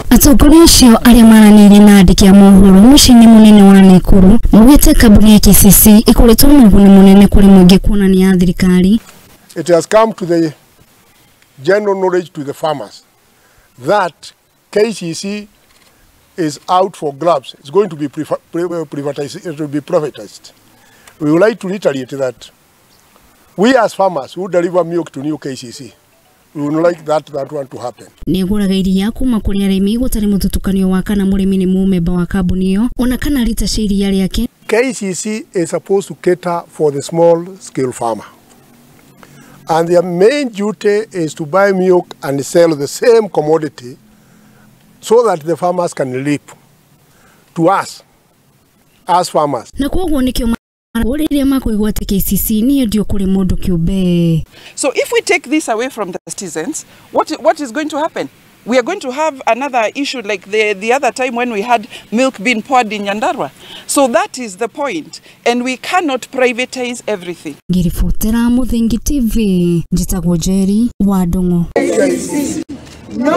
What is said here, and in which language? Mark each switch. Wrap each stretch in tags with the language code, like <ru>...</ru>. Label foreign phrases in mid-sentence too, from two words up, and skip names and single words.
<ki>Atongoria acio aria maranĩirie na andĩki a mohoro mũciĩ-inĩ mũnene wa Nakuru maugĩte kambuni ya KCC ĩkoretwo na ũguni mũnene kũrĩ mũingĩ kuonania ya thirikari.</ki> <en>It has come to the general knowledge to the farmers that KCC is out for grabs. It's going to be privatized. It will be privatized. We would like to reiterate that we as farmers who deliver milk to new KCC, we would like that one to happen.</en> <ki>Nĩgũraga iria kuma kũrĩ arimi gũtarĩ mũtutukanio wa kana mũrĩmi nĩ mũmemba wa kambuni ĩyo ona kana rita cia iria rĩake.</ki> <en>KCC is supposed to cater for the small scale farmer. And their main duty is to buy milk and sell the same commodity so that the farmers can live to us as farmers.</en> <ki>Na kwoguo nĩkĩo KCC ndio kũrĩ mũndũ kiumbe.</ki> <en>So if we take this away from the citizens, what is going to happen? We are going to have another issue like the other time when we had milk being poured in Nyandarua. So that is the point, and we cannot privatize everything.</en> <ki>Ngiribotera Muthingi TV, njitagwo Jerry wa Ndung'u.</ki>